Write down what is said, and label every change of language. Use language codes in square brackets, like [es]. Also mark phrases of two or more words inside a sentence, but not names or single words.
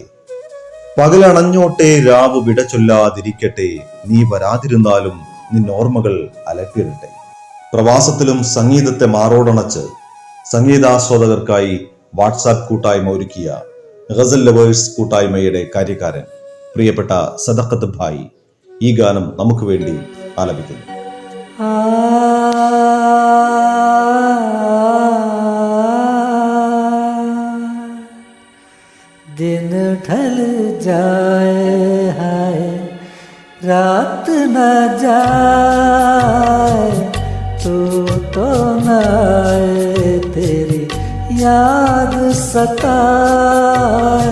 [ml] പകലണഞ്ഞോട്ടെ രാവ് വിട ചൊല്ലാതിരിക്കട്ടെ, നീ വരാതിരുന്നാലും നിന്നോർമ്മകൾ അലട്ടിരട്ടെ. പ്രവാസത്തിലും സംഗീതത്തെ മാറോടണച്ച് സംഗീതാസ്വാദകർക്കായി വാട്സാപ്പ് കൂട്ടായ്മ ഒരുക്കിയ ഗസൽ ലവേഴ്സ് കൂട്ടായ്മയുടെ കാര്യക്കാരൻ പ്രിയപ്പെട്ട സദഖത്ത് ഭായ് ഈ ഗാനം നമുക്ക് വേണ്ടി ആലപിക്കുന്നു. [hi] दिन ढल जाए हाय रात न जाए, तू तो न आए तेरी याद सताए.